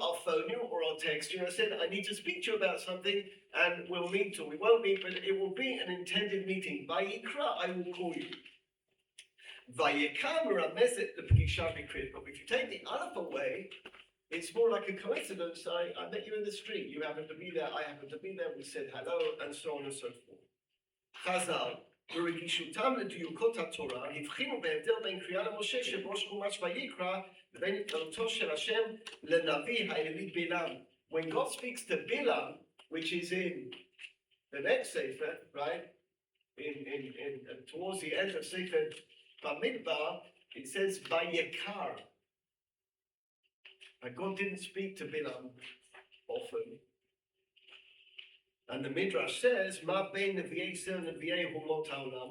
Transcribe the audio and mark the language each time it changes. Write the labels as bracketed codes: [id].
[en] I'll phone you or I'll text you. I said, I need to speak to you about something and we'll meet, or we won't meet, but it will be an intended meeting. [he] Vayikra, [en] I will call you. [he] Vayikra merameset l'pgisha b'krit. [en] But if you take the aleph away, it's more like a coincidence. I met you in the street. You happened to be there. I happened to be there. We said hello, and so on and so forth. [he] Chazal. ברגישותם לדיוקות התורה, הבחינו בהבדל בין קריאה למשה שבראש חומש ויקרא לבין התגלותו של השם לנביא האלי בלעם. [en] When God speaks to Bilam, which is in the next Sefer, right, in towards the end of Sefer Bamidbar, it says Vayikar. God didn't speak to Bilam often. And the Midrash says, [he] Ma bein nevi'ei Yisrael nevi'ei umot ha'olam.